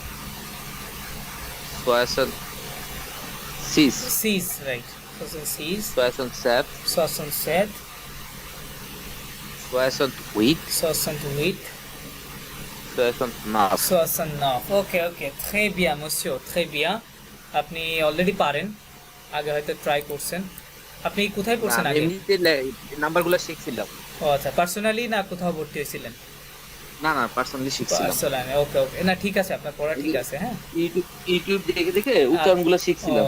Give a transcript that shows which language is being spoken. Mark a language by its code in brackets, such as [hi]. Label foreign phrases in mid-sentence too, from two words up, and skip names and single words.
[fr] 66 6 right 66 67 67 68 68 69 [bn] 69 [en] okay okay [fr] très bien monsieur très bien [bn] আপনি অলরেডি পারেন আগে হয়তো ট্রাই করছেন আপনি কোথায় পড়ছেন আগে এমনিতে নাম্বারগুলো শিখছিলাম ও আচ্ছা পার্সোনালি না কোথাও ভর্তি হয়েছিলেন না না পার্সোনালি শিখছিলাম [en] personally okay okay [bn] না ঠিক আছে আপনার পড়া ঠিক আছে হ্যাঁ ইউটিউব দেখে দেখে উচ্চারণগুলো শিখছিলাম